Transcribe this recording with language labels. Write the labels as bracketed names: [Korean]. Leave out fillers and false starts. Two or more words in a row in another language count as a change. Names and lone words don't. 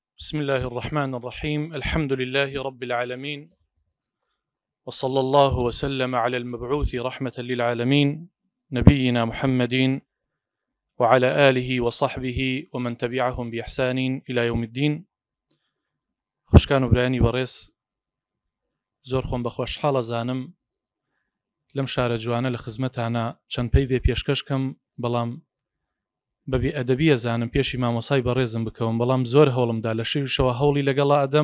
[Arabic] بسم الله الرحمن الرحيم. الحمد لله رب العالمين، وصلى الله وسلم على المبعوث رحمة للعالمين نبينا محمد وعلى آله وصحبه ومن تبعهم بإحسان إلى يوم الدين. [Central Kurdish] خوشکان و برانی بەڕێز، زۆر خۆم بە خۆشحاڵە زانم لەم شارە جوانە لە خزمەتانە چەند پەیوێ پێشکەشکەم، بەڵام بەبێ ئەدەبیە زانم پێشی مامۆسای بەڕێزم بکەوم، بەڵام زۆر هەوڵمدا لە شەویشەوە هەوڵی لەگەڵا ئەدەم.